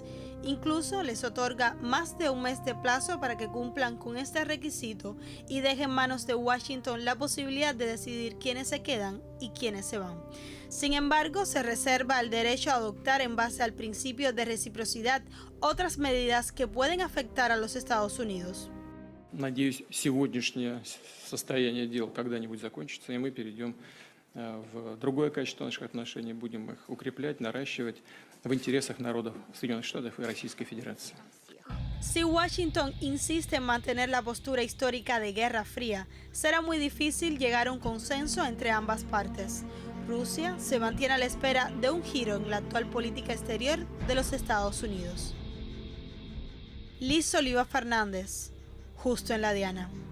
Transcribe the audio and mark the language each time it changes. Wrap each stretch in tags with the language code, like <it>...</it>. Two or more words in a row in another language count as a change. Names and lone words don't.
<es>Incluso les otorga más de un mes de plazo para que cumplan con este requisito y deje en manos de Washington la posibilidad de decidir quiénes se quedan y quiénes se van. Sin embargo, se reserva el derecho a adoptar en base al principio de reciprocidad otras medidas que pueden afectar a los Estados Unidos.</es> <ru>Надеюсь, сегодняшнее состояние дел когда-нибудь закончится, и мы перейдем в другое качество наших отношений, будем их укреплять, наращивать в интересах народов Соединенных Штатов и Российской Федерации.</ru> <es>Si Washington insiste en mantener la postura histórica de Guerra Fría, será muy difícil llegar a un consenso entre ambas partes. Rusia se mantiene a la espera de un giro en la actual política exterior de los Estados Unidos. Liz Oliva Fernández, Justo en la Diana.</es>